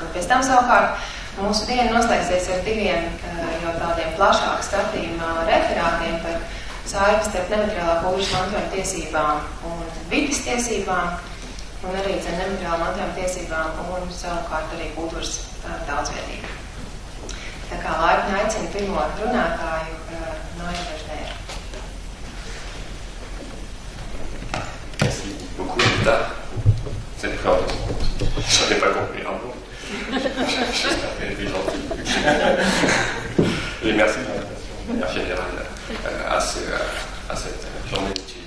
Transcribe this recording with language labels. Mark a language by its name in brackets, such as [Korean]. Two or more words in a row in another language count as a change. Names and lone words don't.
[Latvian] Un pēc tam savukārt mūsu diena noslēgsies ar diviem jau tādiem plašāk skatījuma referātiem par saikni starp nemateriālā kultūras mantojuma tiesībām un vides tiesībām, un arī nemateriālā mantojuma tiesībām un savukārt arī kultūras daudzveidību. Tā kā laipni aicinu pirmo runātāju Noeļu Veržnēru. [French] Merci beaucoup, Rita. Cette présentation, je n'ai pas compris un mot. J'espère qu'elle était gentille. Et merci de l'invitation générale à cette journée d'études.